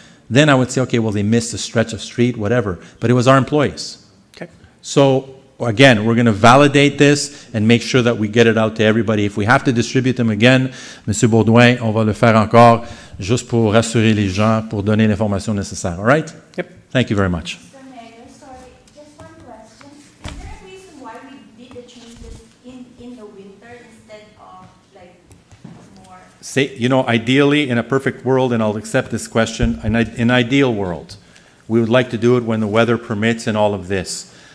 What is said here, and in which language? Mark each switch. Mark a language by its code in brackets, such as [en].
[en] then I would say, okay, well, they missed a stretch of street, whatever. But it was our employees. Okay. So, again, we're going to validate this and make sure that we get it out to everybody. If we have to distribute them again, M. [fr] Baudouin, on va le faire encore, juste pour rassurer les gens, pour donner l'information nécessaire. [en] All right? Yep. Thank you very much. Mr. Mayor, sorry, just one question. Is there a reason why we did the changes in the winter instead of like more? Say, you know, ideally, in a perfect world, and I'll accept this question, in an ideal world, we would like to do it when the weather permits and all of this.